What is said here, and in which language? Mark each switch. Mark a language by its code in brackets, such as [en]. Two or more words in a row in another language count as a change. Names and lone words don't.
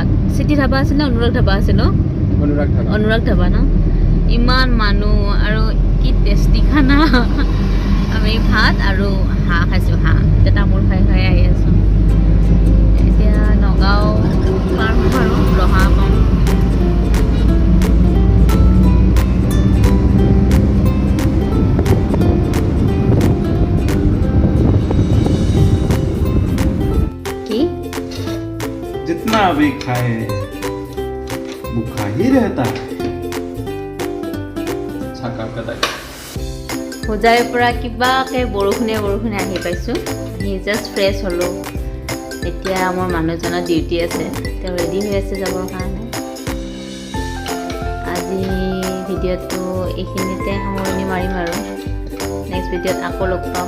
[as] চিটি ধাবা আছিল নে অনুৰাগ ধাবা আছিল ন? অনুৰাগ ধাবা ন? ইমান মানুহ আৰু কি টেষ্টি খানা। আমি ভাত আৰু হাঁহ খাইছোঁ, হাঁহ। এতিয়া তামোল খাই খাই আহি আছোঁ। এতিয়া নগাঁও পাৰ হ'ম আৰু ৰহা পাম। [hi] जितना भी खाए भूखा ही रहता है। [as] হোজাইৰ পৰা কিবাকৈ বৰষুণে আহি পাইছোঁ। আহি [en] just fresh [as] হ'লোঁ। এতিয়া মোৰ মানুহজনৰ ডিউটি আছে, তেওঁ ৰেডি হৈ আছে যাবৰ কাৰণে। আজি ভিডিঅ'টো এইখিনিতে সামৰণি মাৰিম আৰু নেক্সট ভিডিঅ'ত আকৌ লগ পাম।